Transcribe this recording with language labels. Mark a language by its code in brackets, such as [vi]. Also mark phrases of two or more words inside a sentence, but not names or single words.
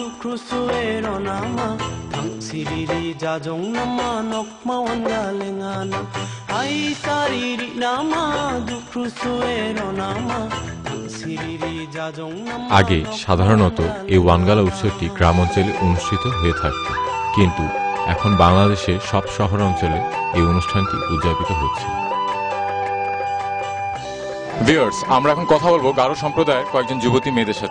[grt] dukhrusuero nama siriri jajong nama nokma wangalengana ai sariri nama dukhrusuero nama siriri jajong nama [bn] আগে সাধারণত এই ওয়ানগালা উৎসবটি গ্রাম অঞ্চলে অনুষ্ঠিত হয়ে থাকত, কিন্তু এখন বাংলাদেশের সব শহর অঞ্চলে এই অনুষ্ঠানটি উদযাপিত হচ্ছে। ভিউয়ার্স, আমরা এখন কথা বলবো গারো সম্প্রদায়ের কয়েকজন যুবতী মেয়েদের সাথে।